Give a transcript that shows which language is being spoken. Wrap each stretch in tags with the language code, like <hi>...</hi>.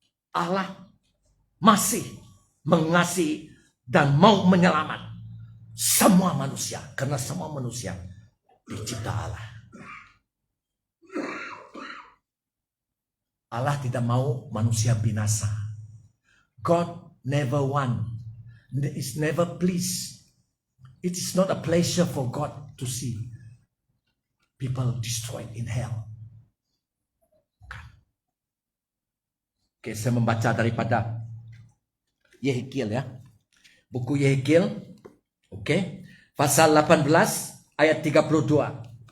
<ms>Allah masih mengasihi dan mau menyelamat semua manusia, karena semua manusia dicipta Allah. Allah tidak mau manusia binasa.</ms> <en>God never want. Is never pleased. It is not a pleasure for God to see people destroyed in hell.</en> <ms>Bukan. Oke, saya membaca daripada Yehikiel ya. Buku Yehikiel. Oke. Pasal 18. Ayat 32.</ms>